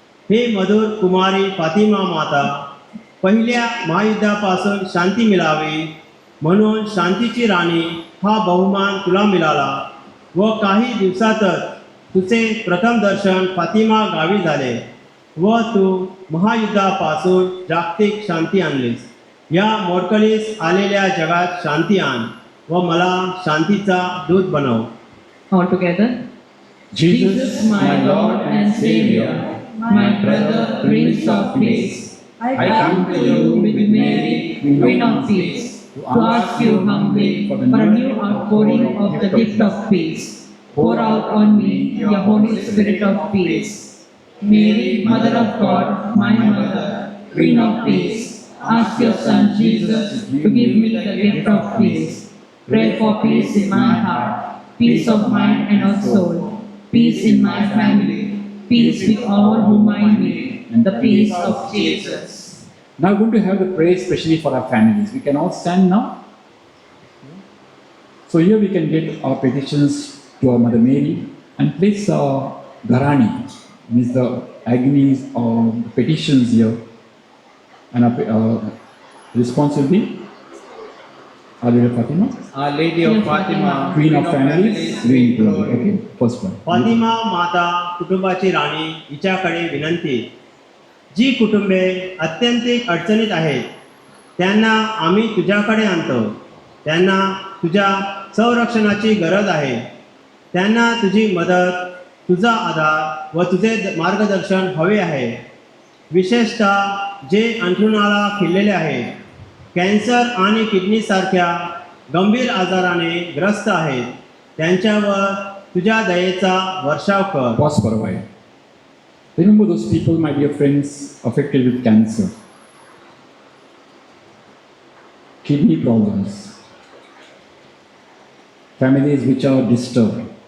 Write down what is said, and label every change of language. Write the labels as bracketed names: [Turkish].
[Marathi] हे मधुर कुमारी फातिमा माता, पहिल्या महायुद्धापासून शांती मिळावी म्हणून शांतीची राणी हा बहुमान तुला मिळाला व काही दिवसातच तुझे प्रथम दर्शन फातिमा गावी झाले व तू महायुद्धापासून जागतिक शांती आणलीस. या मोडकळीस आलेल्या जगात शांती आण व मला शांतीचा दूत बनव. [English] All together. Jesus, my Lord and Savior, my brother, Prince of Peace, I come to you with Mary, Queen of Peace, to ask you humbly for a new outpouring of the gift of peace. Pour out on me your Holy Spirit of peace. Mary, Mother of God, my Mother, Queen of Peace, ask your Son Jesus to give me the gift of peace. Pray for peace in my heart, peace of mind and of soul, peace in my family, peace with all whom I meet, and the peace of Jesus. now we're going to have the prayer especially for our families. We can all stand now. So here we can get our petitions to our Mother Mary, and place Dharani, means the agonies or petitions here, and response will be Our Lady of Fatima, Our Lady of Fatima, Queen of Families, we implore. Okay, first one. [Marathi] Fatima माता कुटुंबाची राणी हिच्याकडे विनंती. जी कुटुंबे अत्यंतिक अडचणीत आहेत त्यांना आम्ही तुझ्याकडे आणतो. त्यांना तुझ्या संरक्षणाची गरज आहे. त्यांना तुझी मदत, तुझा आधार व तुझे मार्गदर्शन हवे आहे. विशेषतः जे अंथरुणाला खिळलेले आहेत, कॅन्सर आणि किडनीसारख्या गंभीर आजाराने ग्रस्त आहेत, त्यांच्यावर तुझ्या दयेचा वर्षाव कर. [English] Pause for a while. Remember those people, my dear friends, affected with cancer, kidney problems, families which are disturbed.